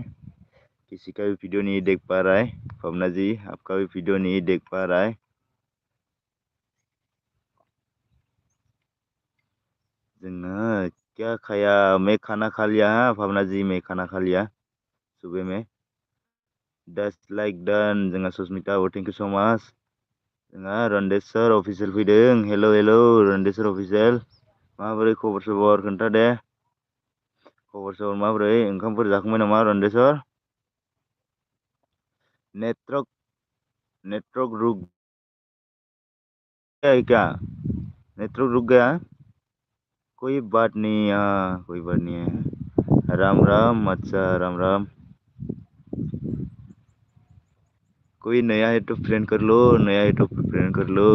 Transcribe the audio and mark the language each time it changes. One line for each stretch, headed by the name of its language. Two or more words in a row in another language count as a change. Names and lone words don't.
Hindi: किसी का भी वीडियो नहीं देख पा रहा है भावना जी आपका भी वीडियो नहीं देख पा रहा है। जोंना क्या खाया मैं खाना खा लिया हाँ भावना जी मैं खाना खा लिया सुबह में।
English: 10 like done
Bodo: जोंहा सुस्मिता आब'
English: thank you so much.
Bodo: जोंहा रन्देस्वर अफिसियेल फैदों हेल' हेल' रन्देस्वर अफिसियेल माबोरै
Hindi: खबर सबर
Bodo: खोन्था दे।
Hindi: खबर सबर
Bodo: माबोरै ओंखामफोर जाखांबाय नामा रन्देस्वर?
Hindi: नेटवर्क रुक गया है क्या? नेटवर्क रुक गया? कोई बात नहीं कोई बात नहीं है। राम राम अच्छा राम राम। कोई नया है तो फ्रेंड कर लो नया है तो फ्रेंड कर लो।